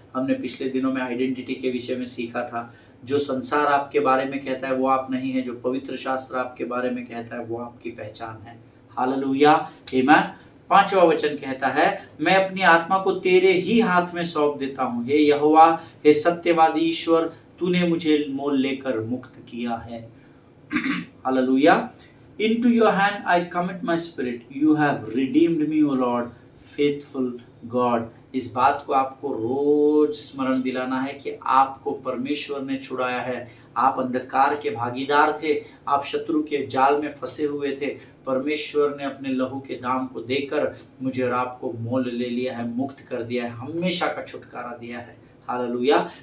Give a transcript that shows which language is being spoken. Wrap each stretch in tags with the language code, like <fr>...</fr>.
<hi>हमने पिछले दिनों में आइडेंटिटी के विषय में सीखा था। जो संसार आपके बारे में कहता है वो आप नहीं है, जो पवित्र शास्त्र आपके बारे में कहता है वो आपकी पहचान है। हालेलुया। आमीन। 5वां वचन कहता है, मैं अपनी आत्मा को तेरे ही हाथ में सौंप देता हूँ। हे यहोवा, हे सत्यवादी ईश्वर, तूने मुझे मोल लेकर मुक्त किया है।</hi> <en>Hallelujah. Into your hand I commit my spirit. You have redeemed me, O Lord, faithful God.</en> <hi>इस बात को आपको रोज स्मरण दिलाना है कि आपको परमेश्वर ने छुड़ाया है। आप अंधकार के भागीदार थे, आप शत्रु के जाल में फंसे हुए थे। परमेश्वर ने अपने लहू के दाम को देकर मुझे और आपको मोल ले लिया है, मुक्त कर दिया है, हमेशा का छुटकारा दिया है। हालेलुया।</hi>